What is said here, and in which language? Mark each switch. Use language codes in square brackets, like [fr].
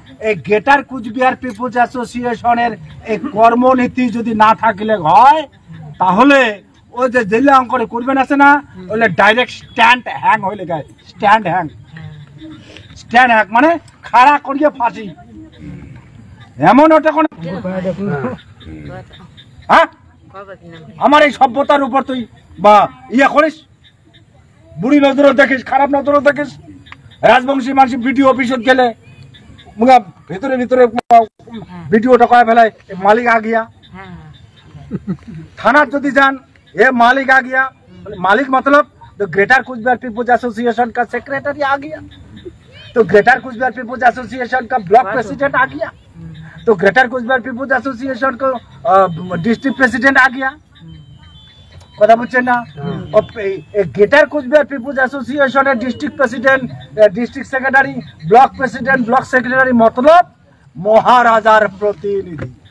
[bn] এই greater Cooch Behar people's অ্যাসোসিয়েশনের এই কর্মনীতি যদি না থাকলে হয় তাহলে ওই যে জেলে অঙ্করে করবেন আছে না ওইলে ডাইরেক্ট স্ট্যান্ড হ্যাং হইলে গায়ে স্ট্যান্ড হ্যাং মানে খাড়া করিয়ে ফাঁসি এমন ওটা কোন হ্যাঁ আমার এই সভ্যতার উপর তুই বা ইয়া করিস বুড়ি নজরও দেখিস খারাপ নজরও দেখিস। রাজবংশী মানুষ ভিডিও অফিসত গেলে ভিতরে ভিডিওটা কয়ে ফেলায় [hi] মালিক আ গিয়া। [bn] থানার যদি যান [hi] ए मालिक आ गया, मालिक मतलब तो ग्रेटर कुचबिहार पीपुल्स एसोसिएशन का सेक्रेटरी आ गया, तो ग्रेटर कुचबिहार पीपुल्स एसोसिएशन का ब्लॉक प्रेसिडेंट आ गया, तो ग्रेटर कुचबिहार पीपुल्स एसोसिएशन को डिस्ट्रिक्ट प्रेसिडेंट आ गया। [bn] কথা বুঝছেন না? গ্রেটার কুচবিহার পিপলস অ্যাসোসিয়েশনের district president, district secretary, block president, block secretary মতলব মহারাজার প্রতিনিধি।